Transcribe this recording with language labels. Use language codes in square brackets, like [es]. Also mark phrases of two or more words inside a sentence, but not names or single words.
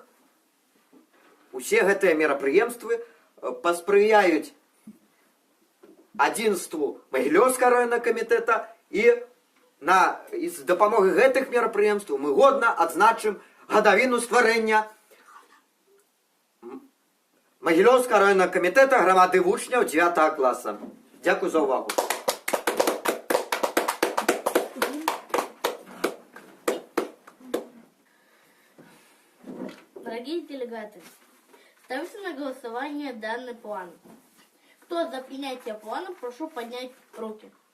[be] Усе гэтыя мерапрыемствы паспрыяюць адзінству Магілёўскага раённага камітэта, і з дапамогай гэтых мерапрыемстваў мы годна адзначым гадавіну стварэння Магілёўскага раённага камітэта грамады вучняў 9 класа. Дзякуй за ўвагу. [ru] Дорогие делегаты, ставится на голосование данный план. Кто за принятие плана, прошу поднять руки.